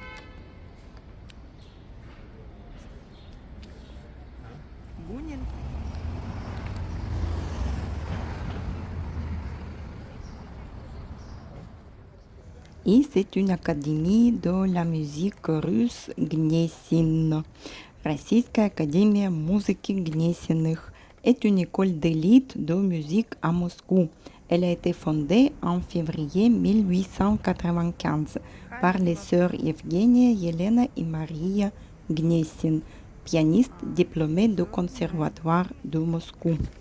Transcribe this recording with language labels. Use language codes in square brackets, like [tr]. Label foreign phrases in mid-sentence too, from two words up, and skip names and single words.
[fr] Bounin. Et c'est une académie de la musique russe Gnesin. Российская академия музыки Гнесиных est une école d'élite de musique à Moscou. Elle a été fondée en février 1895 par les sœurs Evgenia, Yelena et Maria Gnesin, pianistes diplômées du conservatoire de Moscou.